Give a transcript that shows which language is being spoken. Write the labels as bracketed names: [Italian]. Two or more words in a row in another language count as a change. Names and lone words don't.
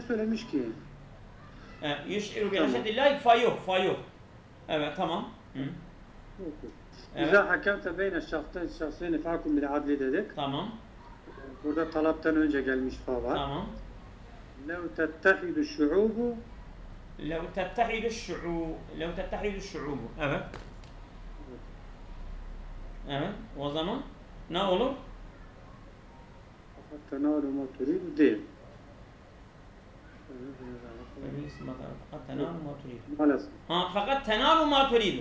[Turkish] Burada niye söylemiş ki? [Arabic] يشعر بخشية الله ف yok. [Turkish] Evet, tamam. Hı. Evet. [Arabic] إذا حكمت بين شخصين فاحكم بالعدل dedik. [Turkish] Tamam. Burada talaptan önce gelmiş fa var. Tamam. [Arabic] لو تتحد الشعوب لو تتحد الشعوب لو تتحد الشعوب. [Turkish] Evet. Evet. O zaman ne olur? [Arabic] fakat تنال ما تريد değil. [Turkish] Maalesef. [Arabic] Ha, fakat تنال ما تريد.